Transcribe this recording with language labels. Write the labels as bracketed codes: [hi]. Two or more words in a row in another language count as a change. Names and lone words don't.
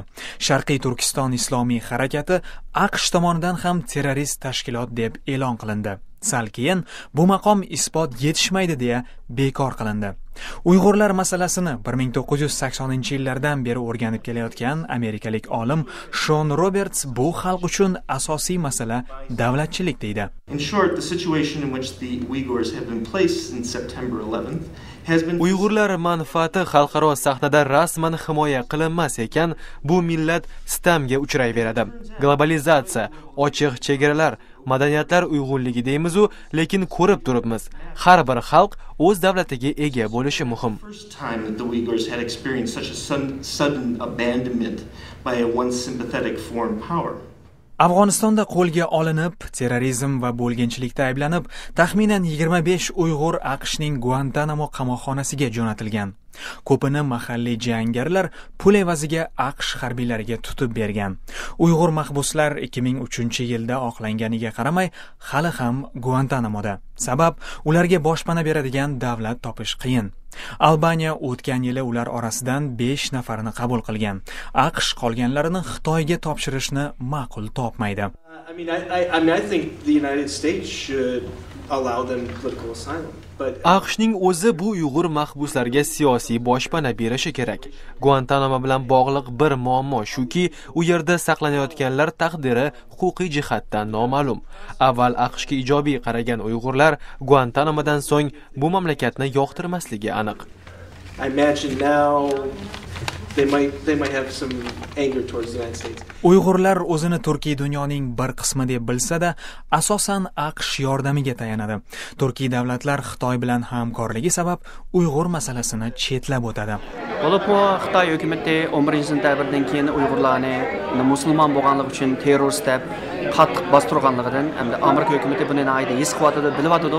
[uz] Sharqiy Turkiston islomiy harakati AQSh tomonidan ham terrorist tashkilot deb e'lon qilindi. Sal keyin bu maqom isbot yetishmaydi deya bekor qilindi. Uyg'urlar masalasini 1980-yillardan beri o'rganib kelayotgan amerikalik olim Shon Roberts bu xalq uchun asosiy masala davlatchilik deydi. [en] In short, the situation in which the Uyghurs have been placed since September 11th has been [uz] Uyg'urlar manfaati xalqaro sahnada rasman himoya qilinmas ekan, bu millat sitamga uchrayveradi. Globalizatsiya, ochiq chegaralar, madaniyatlar uyg'unligi deymiz-u, lekin ko'rib turibmiz. Har bir xalq o'z davlatiga ega bo'lishi muhim. [en] First time that the Uyghurs had experienced such a sudden abandonment by a once sympathetic foreign power. [uz] Afg'onistonda qo'lga olinib, terrorizm va bo'lginchilikda ayblanib, taxminan 25 Uyg'ur AQShning Guantanamo qamoqxonasiga jo'natilgan. Ko'pini mahalliy jangarilar pul evaziga AQSh harbiylariga tutib bergan. Uyg'ur mahbuslar 2003-yilda oqlanganiga qaramay, hali ham Guantanamoda. Sabab, ularga boshpana beradigan davlat topish qiyin. Albaniya o'tgan yili ular orasidan 5 nafarni qabul qilgan. AQSh qolganlarini Xitoyga topshirishni ma'qul topmaydi. [en] I think the United States should allow them political asylum. [uz] AQShning o'zi bu Uyg'ur mahbuslarga siyosiy boshpana berishi kerak. Guantanamo bilan bog'liq bir muammo shuki, u yerda saqlanayotganlar taqdiri huquqiy jihatdan noma'lum. Avval AQShga ijobiy qaragan Uyg'urlar Guantanamodan so'ng bu mamlakatni yoqtirmasligi aniq. [en] I imagine now they might have some anger towards the United States. [uz] Uyg'urlar o'zini Turkiy dunyoning bir qismi deb bilsa-da, asosan AQSh yordamiga tayanadi. Turkiy davlatlar Xitoy bilan hamkorligi sabab Uyg'ur masalasini chetlab o'tadi. Bo'libmi Xitoy hukumatı 11-sentyabrdan keyin Uyg'urlarni musulmon bo'lganligi uchun terrorist deb qattiq bostirganligidan hamda Amerika hukumatı buni ayda his qilyotdi, bilyotdi.